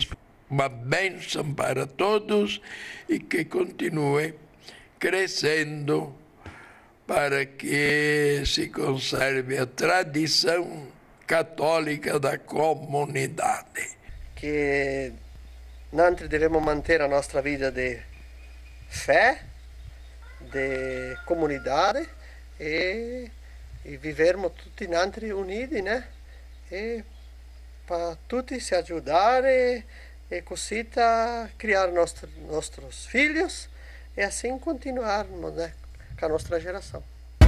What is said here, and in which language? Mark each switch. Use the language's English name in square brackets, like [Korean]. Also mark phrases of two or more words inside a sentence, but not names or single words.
[Portuguese] Uma bênção para todos e que continue crescendo para que se conserve a tradição católica da comunidade. Que nós devemos manter a nossa vida de fé, de comunidade e vivermos [Italian] tutti nanti uniti, [Portuguese] né? E para tutti se ajudar e così criar nossos filhos e assim continuarmos, né, com a nossa geração.